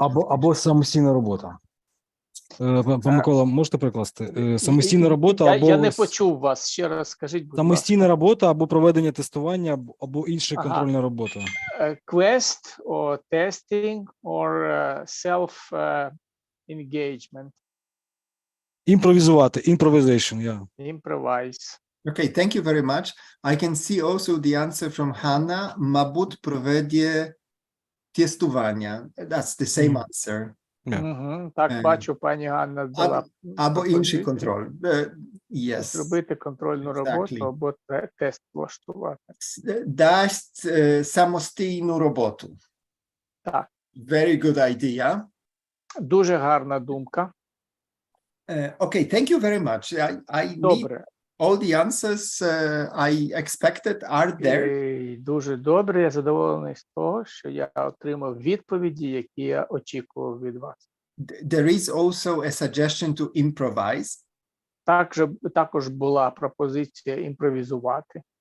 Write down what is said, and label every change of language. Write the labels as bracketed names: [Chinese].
[Ukrainian] Або самостійна робота. Пан Микола, можете прикласти? Самостійна робота або... Я не почув вас, ще раз скажіть, будь ласка. Самостійна робота або проведення тестування, або інша контрольна робота. [English] Quest, or testing, or self-engagement. [Ukrainian] Імпровізувати, [English] improvisation, Improvise. Okay, thank you very much. I can see also the answer from Hannah. [Ukrainian] Мабуть, проведення тестування. [English] That's the same answer. [Ukrainian] Так, бачу, пані Ганна дала. Або інший контроль. [English] Yes. [Ukrainian] Зробити контрольну роботу, або тест влаштувати. Дасть самостійну роботу. Так. [English] Very good idea. [Ukrainian] Дуже гарна думка. [English] Okay, thank you very much. I [Ukrainian] Добре. [English] All the answers I expected are there. [Ukrainian] Дуже добре, я задоволений з того, що я отримав відповіді, які я очікував від вас. [English] There is also a suggestion to improvise. [Ukrainian] Також була пропозиція імпровізувати.